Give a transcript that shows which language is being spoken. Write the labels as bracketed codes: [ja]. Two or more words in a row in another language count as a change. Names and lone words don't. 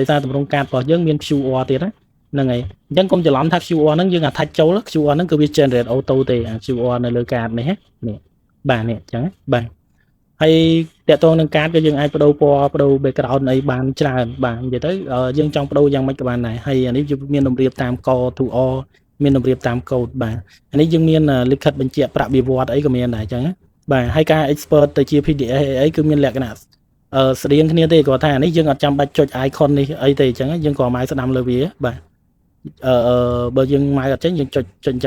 [km] សារតម្រង់កាតរបស់យើងមាន QR ទៀតណាហ្នឹងហើយអញ្ចឹងកុំច្រឡំថា QR ហ្នឹងយើង attach ចូល QR ហ្នឹងគឺវា [en] generate auto [km] ទេអា QR នៅលើកាតនេះនេះបាទនេះអញ្ចឹងបាទហើយតកតងនឹងកាតក៏យើងអាចបដូរពណ៌បដូរ background អីបានច្រើនបាទនិយាយទៅយើងចង់បដូរយ៉ាងម៉េចក៏បានដែរហើយអានេះវាមានតម្រៀបតាម [en] core to all [km] មានតម្រៀបតាម code បាទអានេះយើងមានលិខិតបញ្ជាក់ប្រាក់បៀវត្សអីក៏មានដែរអញ្ចឹងបាទហើយការ export ទៅជា PDF អីគឺមានលក្ខណៈស្តៀងគ្នាទេគាត់ថាអានេះយើងអត់ចាំបាច់ចុច icon នេះអីទេអញ្ចឹងយើងក៏មកស្ដាំលើវាបាទបើយើងមកអត់ចេញយើងចុចអញ្ចឹង